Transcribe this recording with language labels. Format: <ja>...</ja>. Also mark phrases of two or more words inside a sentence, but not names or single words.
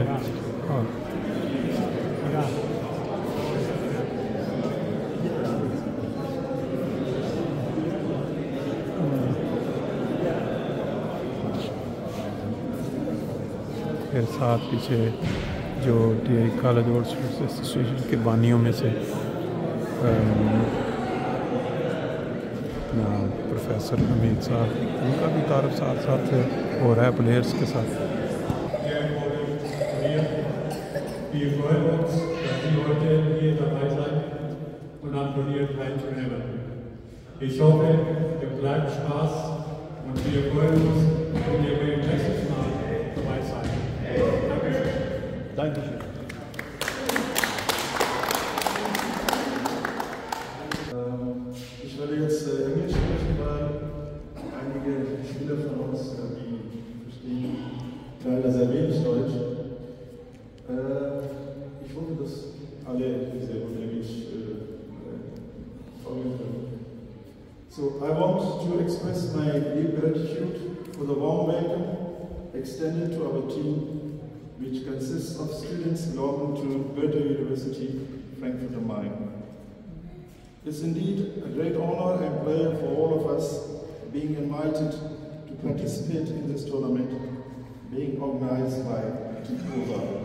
<ur>اور پھر ساتھ پیچھے جو TI کالج اولڈ اسٹوڈنٹس ایسوسی ایشن کے بانیوں میں سے پروفیسر حمید صاحب، ان کا بھی تعارف ساتھ ساتھ ہو رہا ہے پلیئرز کے ساتھ.</ur> <de>Ich hoffe, ihr bleibt Spaß und wir freuen uns, wenn ihr beim nächsten Mal dabei seid. Dankeschön. Dankeschön. Ich werde jetzt Englisch sprechen, weil einige Spieler von uns, die verstehen leider sehr wenig Deutsch. Ich hoffe, dass alle sehr gut Englisch folgen können.</de> <en>So I want to express my deep gratitude for the warm welcome extended to our team, which consists of students belonging to Goethe University, Frankfurt am Main. It's indeed a great honor and pleasure for all of us being invited to participate in this tournament being organized by TICOVA.</en>